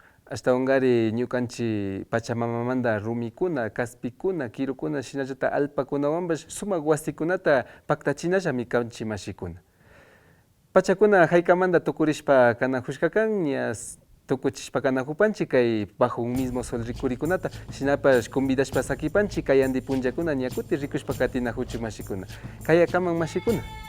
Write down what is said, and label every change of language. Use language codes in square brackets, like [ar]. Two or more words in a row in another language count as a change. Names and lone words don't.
[qu] Ashtawangari ñukanchik Pachamamamanta rumikuna, kaspikuna, kirukuna, shinallata alpakunawanpash sumak wasikunata paktachinallami kanchik mashikuna. Pachakuna haykamanta tukurishpa kanajushkakan ña tukuchishpa kanajupanchik kay bajo un mismo sol rikurikunata, shinapash convidashpa sakipanchik kay andi punllakuna ña kuti rikushpa katinajuchik mashikuna. Kayakaman mashikuna.